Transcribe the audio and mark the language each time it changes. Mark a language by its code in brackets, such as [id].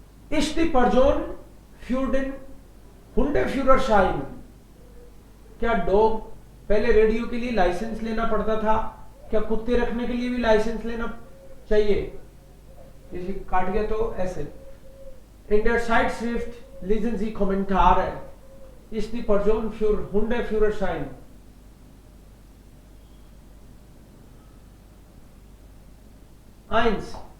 [de] Ist die Person für den Hundeführerschein? [hi] क्या dog पहले radio के लिए लाइसेंस लेना पड़ता था, क्या कुत्ते रखने के लिए भी लाइसेंस लेना चाहिए? जैसे काट गया तो ऐसे। [de] In der Zeitschrift lesen Sie Kommentare. Ist die Person für Hundeführerschein? Eins.